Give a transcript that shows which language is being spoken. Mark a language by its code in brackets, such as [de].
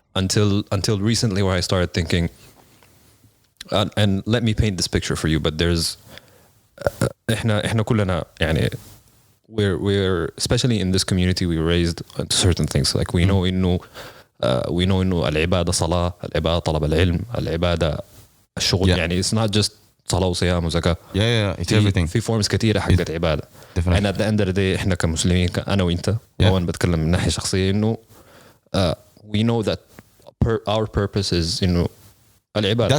[en] Until recently, where I started thinking, and let me paint this picture for you. But there's [ar] إحنا كلنا يعني [en] we're especially in this community we raised into certain things like we know [ar] إنه العبادة صلاة, العبادة طلب العلم, العبادة الشغل. يعني [en] it's not just [ar] صلاة وصيام وزكاة. [en] It's everything. [ar] في [en] forms [ar] كتيرة حقت عبادة. [en] and at the end of the day [ar] إحنا كمسلمين أنا وإنت وأنا بتكلم من ناحية شخصية إنه [en] we know that our purpose is [ar] إنه العبادة.